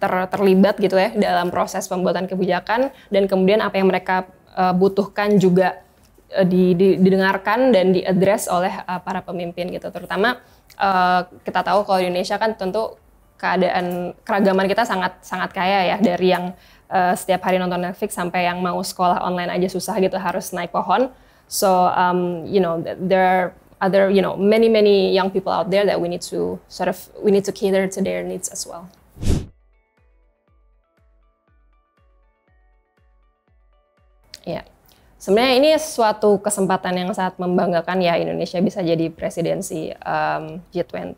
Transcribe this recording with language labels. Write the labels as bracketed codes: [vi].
[id] terlibat gitu ya dalam proses pembuatan kebijakan, dan kemudian apa yang mereka butuhkan juga didengarkan dan diadres oleh para pemimpin gitu, terutama kita tahu kalau di Indonesia kan tentu keragaman kita sangat kaya ya, dari yang setiap hari nonton Netflix sampai yang mau sekolah online aja susah gitu, harus naik pohon. [en] So there are other many young people out there that we need to cater to their needs as well. [id] Ya, sebenarnya ini suatu kesempatan yang sangat membanggakan ya, Indonesia bisa jadi presidensi G20.